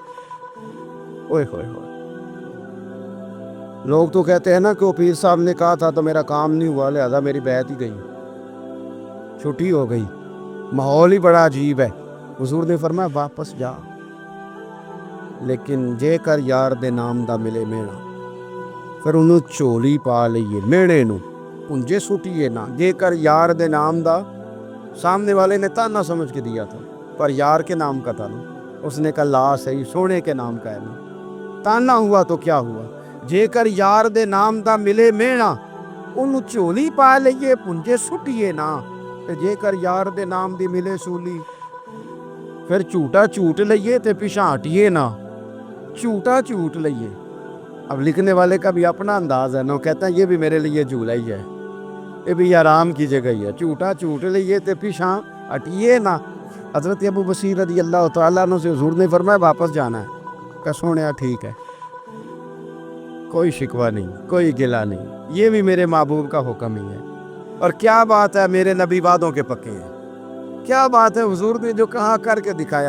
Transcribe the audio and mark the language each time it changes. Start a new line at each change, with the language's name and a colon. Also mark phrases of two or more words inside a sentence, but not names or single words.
Urdu: اوئے ہوئے ہوئے، لوگ تو کہتے ہیں نا کہ وہ پیر صاحب نے کہا تھا تو میرا کام نہیں ہوا، لہذا میری بیعت ہی گئی، چھٹی ہو گئی، ماحول ہی بڑا عجیب ہے۔ حضور نے فرمایا واپس جا،
Punjabi: لیکن جے کر یار دے نام دا ملے میڑا، پھر انہوں چولی پا لئیے میڑے نو انجے سٹیے نا۔ جے کر یار دے نام دا،
Urdu: سامنے والے نے تانا سمجھ کے دیا تھا پر یار کے نام کا تھا نا، اس نے کہا لا صحیح سونے کے نام کا ہے نا، تانا ہوا تو کیا ہوا۔
Punjabi: جے کر یار دے نام دا ملے میڑا، انہوں چولی پا لئیے پنجے سٹیے نا، جے کر یار دے نام دی ملے سولی، پھر چوٹا چوٹ لئیے تے پیچھا ہٹیے نا، چوٹا چوٹ لئیے۔
Urdu: اب لکھنے والے کا بھی اپنا انداز ہے نا، کہتا ہے یہ بھی میرے لیے جھولا ہی ہے، یہ بھی آرام کی جگہ ہی ہے،
Punjabi: چوٹا چوٹ لئیے تے پیچھا ہٹیے نا۔
Urdu: حضرت ابو بصیر رضی اللہ تعالیٰ عنہ سے حضور نے فرمایا واپس جانا ہے، کہ سونیا ٹھیک ہے، کوئی شکوہ نہیں، کوئی گلہ نہیں، یہ بھی میرے محبوب کا حکم ہی ہے۔ اور کیا بات ہے، میرے نبی وعدوں کے پکے ہیں، کیا بات ہے، حضور نے جو کہا کر کے دکھایا۔